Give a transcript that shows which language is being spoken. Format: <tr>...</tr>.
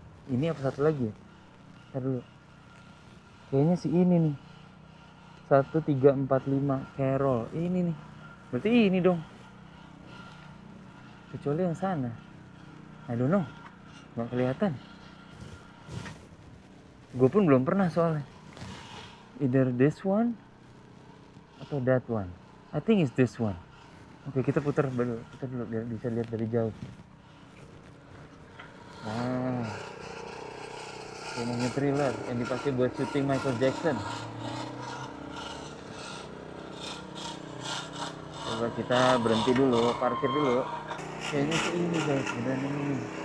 <id>Ini apa satu lagi ya? Ntar dulu. Kayaknya si ini nih. 1345 Carol. Ini nih. Berarti ini dong. Kecuali yang sana.</id> <en>I don't know.</en> <id>Nggak kelihatan. Gue pun belum pernah soalnya.</id> <en>Either this one</en> <id>atau</id> <en>that one. I think it's this one.</en> <id>Oke, kita putar dulu biar bisa lihat dari jauh. Nah, rumahnya Thriller yang dipakai buat syuting Michael Jackson. Coba kita berhenti dulu, parkir dulu. Kayaknya sih ini guys, beneran ini.</id>